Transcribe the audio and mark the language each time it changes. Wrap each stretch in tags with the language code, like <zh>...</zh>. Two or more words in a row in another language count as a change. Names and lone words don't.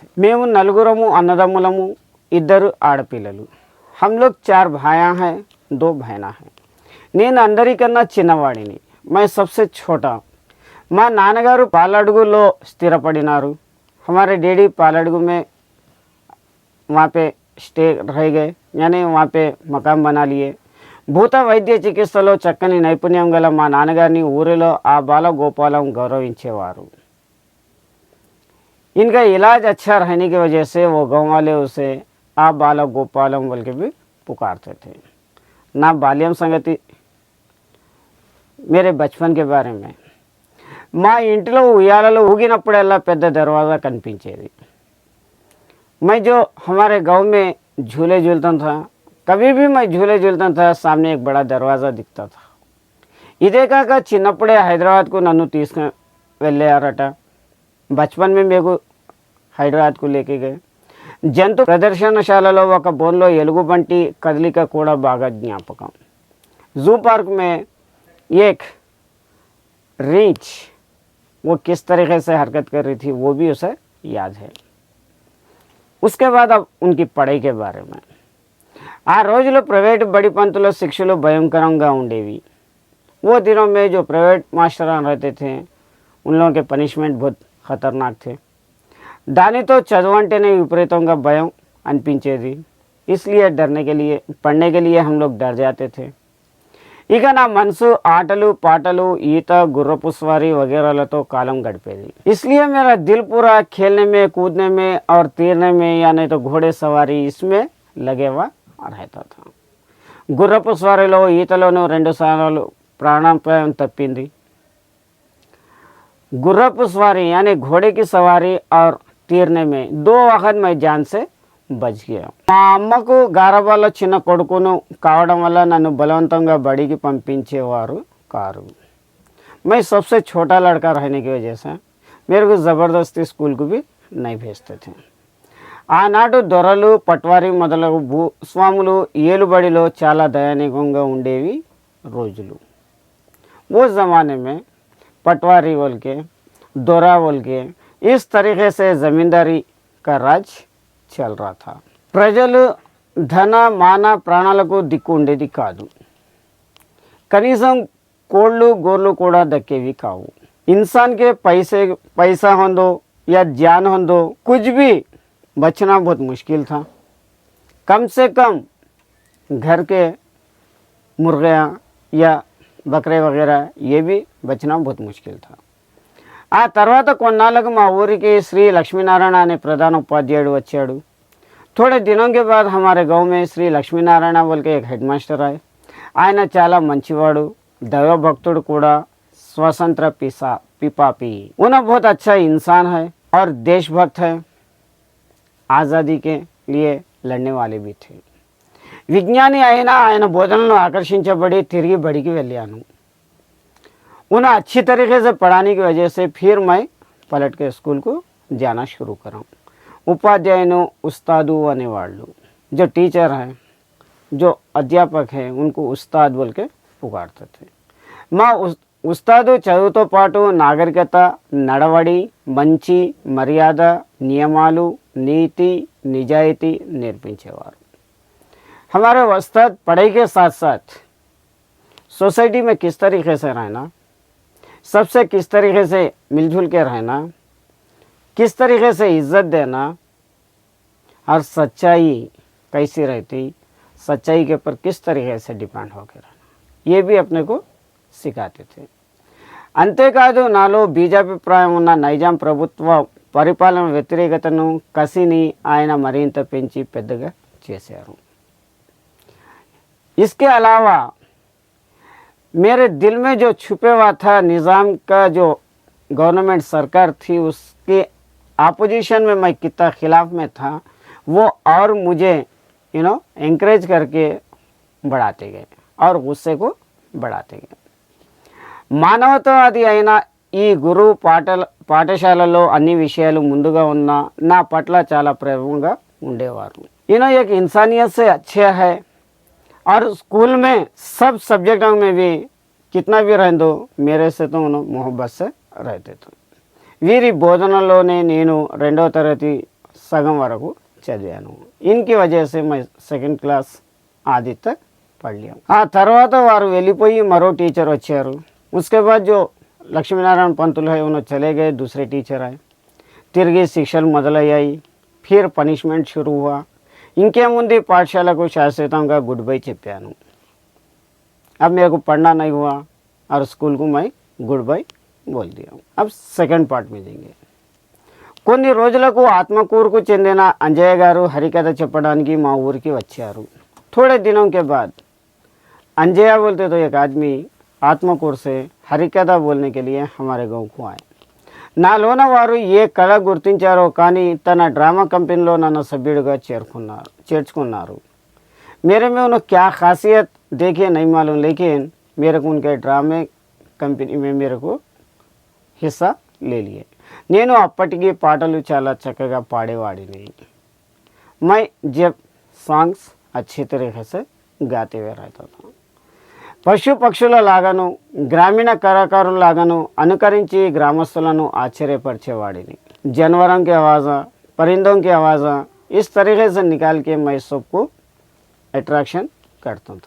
<te>మేము నలుగురము అన్నదమ్ములము, 2 ఆడపిల్లలు.</te> <hi>हम लोग 4 भाइयाँ हैं, 2 बहना हैं.</hi> <te>నేను అందరికన్నా చిన్నవాడిని.</te> <hi>मैं सबसे छोटा.</hi> <te>మా నాన్నగారు పాలడుగులో స్థిరపడినారు.</te> <hi>हमारे डैडी पालड़गु में वहाँ पे स्टे रह गए, यानी वहाँ पे मकाम बना लिए.</hi> <te>భూత వైద్య చికిత్సలో చక్కని నైపుణ్యం గల మా నాన్నగారిని ఊరిలో ఆ బాలగోపాలం గౌరవించేవారు.</te> <hi>इनका इलाज अच्छा रहने की वजह से वो गाँव वाले उसे आ बालगोपालम बोल के भी पुकारते थे.</hi> <te>నా బాల్యం సంగతి</te> <hi>मेरे बचपन के बारे में.</hi> <te>మా ఇంటిలో ఉయ్యాలలో ఊగినప్పుడల్లా పెద్ద దర్వాజా కనిపించేది.</te> <hi>मैं जो हमारे गांव में झूले झूलता था, कभी भी मैं झूले झूलता था, सामने एक बड़ा दरवाज़ा दिखता था.</hi> <te>ఇదే కాక చిన్నప్పుడే హైదరాబాద్కు నన్ను తీసుకుని వెళ్ళారట.</te> <hi>బచ్పన్ में मेरे को హైదరాబాద్కు लेके गए.</hi> <te>జంతు ప్రదర్శనశాలలో ఒక బోన్లో ఎలుగుబంటి కదలిక కూడా బాగా జ్ఞాపకం.</te> <en>zoo park</en> <hi>में एक रीछ वो किस तरीके से हरकत कर रही थी वो भी उसे याद है. उसके बाद अब उनकी पढ़ाई के बारे में.</hi> <te>ఆ రోజులో ప్రైవేట్ బడి పంతుల శిక్షలు భయంకరంగా ఉండేవి.</te> <hi>वो दिनों में जो प्राइवेट मास्टरान रहते थे, उन लोगों के पनिशमेंट बहुत खतरनाक थे.</hi> <te>దానితో చదవంటేనే విపరీతంగా భయం అనిపించేది.</te> <hi>इसलिए डरने के लिए, पढ़ने के लिए हम लोग डर जाते थे.</hi> <te>ఇక నా మనసు ఆటలు పాటలు ఈత గుర్రపు స్వారీ వగైరాలతో కాలం గడిపేది.</te> <hi>इसलिए मेरा दिल पूरा खेलने में, कूदने में और तैरने में, या नहीं तो घोड़े सवारी, इसमें लगे हुआ रहता था.</hi> <te>గుర్రపు స్వారీలో ఈతలోనూ 2 సార్లు ప్రాణాపాయం తప్పింది. గుర్రపు స్వారీ</te> <hi>यानी घोड़े की सवारी और तैरने में 2 वक्त मैं जान से बच गया.</hi> <te>మా అమ్మకు గారాబాలో చిన్న కొడుకును కావడం వల్ల నన్ను బలవంతంగా బడికి పంపించేవారు కారు.</te> <hi>मैं सबसे छोटा लड़का रहने की वजह से मेरे को ज़बरदस्ती स्कूल को भी नहीं भेजते थे.</hi> <te>ఆనాడు దొరలు పట్వారీ మొదలగు భూస్వాములు ఏలుబడిలో చాలా దయనీయంగా ఉండేవి రోజులు.</te> <hi>वो ज़माने में पटवारी बोल के, दोरा बोल के, इस तरीके से ज़मींदारी का राज चल रहा था.</hi> <te>ప్రజలు ధన మాన ప్రాణాలకు దిక్కు ఉండేది కాదు. కనీసం కోళ్ళు గోర్లు కూడా దక్కేవి కావు.</te> <hi>इंसान के पैसा हो दो या जान हो दो, कुछ भी बचना बहुत मुश्किल था. कम से कम घर के मुर्गियाँ या बकरे वगैरह ये भी बचना बहुत मुश्किल था.</hi> <te>ఆ తర్వాత కొన్నాళ్ళకు మా ఊరికి శ్రీ లక్ష్మీనారాయణ అనే ప్రధాన ఉపాధ్యాయుడు వచ్చాడు.</te> <hi>थोड़े दिनों के बाद हमारे गांव में श्री लक्ष्मीनारायण बोल के एक हेडमास्टर आए.</hi> <te>ఆయన చాలా మంచివాడు, దైవభక్తుడు కూడా, स्वतंत्र पिपापी.</te> <hi>उन्हें बहुत अच्छा इंसान है और देशभक्त है. आज़ादी के लिए लड़ने वाले भी थे.</hi> <te>విజ్ఞాని అయినా ఆయన బోధనలను ఆకర్షించబడి తిరిగి బడికి వెళ్ళాను.</te> <hi>उन्हें अच्छी तरीके से पढ़ाने की वजह से फिर मैं पलट के स्कूल को जाना शुरू करा।</hi> <te>ఉపాధ్యాయుని ఉస్తాదు అనేవాళ్ళు,</te> <hi>जो टीचर हैं, जो अध्यापक हैं, उनको उस्ताद बोल के पुकारते थे।</hi> <te>మా ఉస్తాదు చదువుతో పాటు నాగరికత, నడవడి, మంచి మర్యాద, నియమాలు, నీతి, నిజాయితీ నేర్పించేవారు।</te> <hi>हमारे उस्ताद पढ़ाई के साथ साथ सोसाइटी में किस तरीके से रहना, सबसे किस तरीके से मिलजुल के रहना, किस तरीके से इज्जत देना और सच्चाई कैसी रहती, सच्चाई के ऊपर किस तरीके से डिपेंड होकर रहना, ये भी अपने को सिखाते थे।</hi> <te>అంతేకాదు నాలో బీజాభిప్రాయం ఉన్న నైజాం ప్రభుత్వ పరిపాలన వ్యతిరేకతను, కసిని ఆయన మరింత పెంచి పెద్దగా చేశారు।</te> <hi>इसके अलावा मेरे दिल में जो छुपे हुआ था निज़ाम का, जो गवर्नमेंट सरकार थी उसके अपोजिशन में मैं कितना खिलाफ में था, वो और मुझे ఎంకరేజ్ करके बढ़ाते गए और गुस्से को बढ़ाते गए।</hi> <te>మానవతావాది అయిన ఈ గురువు పాఠశాలలో అన్ని విషయాలు ముందుగా ఉన్న నా పట్ల చాలా ప్రేమగా ఉండేవారు।</te> <hi>एक इंसानियत से अच्छा है और स्कूल में सब सब्जेक्टों में भी कितना भी रह दो मेरे से तो उन्होंने मोहब्बत से रहते थे।</hi> <te>వీరి బోధనలోనే నేను 2వ తరగతి సగం వరకు చదివాను।</te> <hi>इनकी वजह से मैं 2nd क्लास आदि तक पढ़ लिया।</hi> <te>ఆ తర్వాత వారు వెళ్ళిపోయి మరో టీచర్ వచ్చారు।</te> <hi>उसके बाद जो</hi> <te>లక్ష్మీనారాయణ పంతులు</te> <hi>है उन्होंने चले गए, दूसरे टीचर आए,</hi> <te>తిరిగి శిక్షలు మొదలయ్యాయి,</te> <hi>फिर पनिशमेंट शुरू हुआ।</hi> <te>इनके ముందు పాఠశాలకు శాశ్వతంగా</te> <en>good bye</en> <te>చెప్పాను।</te> <hi>अब मेरे को पढ़ना नहीं हुआ और स्कूल को मैं</hi> <en>good bye</en> <hi>बोल दिया। अब सेकंड पार्ट में देंगे।</hi> <te>కొన్ని రోజులకు ఆత్మకూరుకు చెందిన అంజయ్య గారు హరికథ చెప్పడానికి మా ఊరికి వచ్చారు।</te> <hi>थोड़े दिनों के बाद अंजया बोलते तो एक आदमी आत्मकूर से हरिकथा बोलने के लिए हमारे गांव को आए।</hi> <te>నాలోన వారు ఏ కళ గుర్తించారో కానీ తన డ్రామా కంపెనీలో నన్ను సభ్యుడిగా చేర్చుకున్నారు।</te> <hi>मेरे में उन्होंने क्या खासियत देखी नहीं मालूम, लेकिन मेरे को उनके ड्रामे कंपनी में मेरे को हिस्सा ले लिए।</hi> <te>నేను అప్పటికి పాటలు చాలా చక్కగా పాడేవాడిని।</te> <hi>मैं जब सॉन्ग्स अच्छी तरीके से गाते हुए रहता था।</hi> <te>పశు పక్షుల లాగాను, గ్రామీణ కళాకారుల లాగాను అనుకరించి గ్రామస్తులను ఆశ్చర్యపరిచేవాడిని।</te> <hi>जानवरों की आवाज़, परिंदों की आवाज़, इस तरीके से निकाल के मैं सबको अट्रैक्शन करता था।</hi>